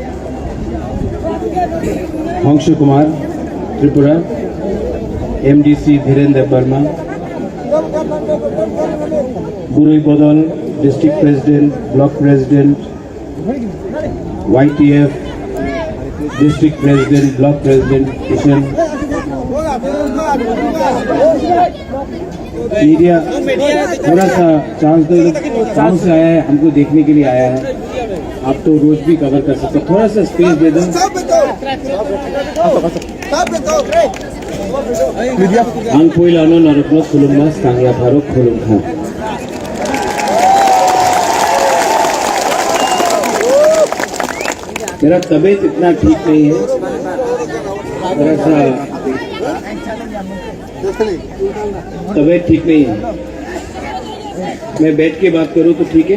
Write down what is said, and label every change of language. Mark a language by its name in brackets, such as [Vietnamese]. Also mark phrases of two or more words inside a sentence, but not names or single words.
[Hindi] हंस कुमार त्रिपुरा एमडीसी धीरेन्द्र वर्मा बुरुई बदल डिस्ट्रिक्ट प्रेसिडेंट ब्लॉक प्रेसिडेंट YTF डिस्ट्रिक्ट प्रेसिडेंट ब्लॉक प्रेसिडेंट किशन मीडिया थोड़ा सा चांस दो गाँव से आया है हमको देखने के लिए आया है आप तो रोज भी कवर कर सकते हो थोड़ा सा स्पेस दे दो [Kok Borok] ang poilano naruplot khulum mas tangya pharok khulum kha [Hindi] मेरा तबीयत इतना ठीक नहीं है थोड़ा सा तबीयत ठीक नहीं है मैं बैठ के बात करूं तो ठीक है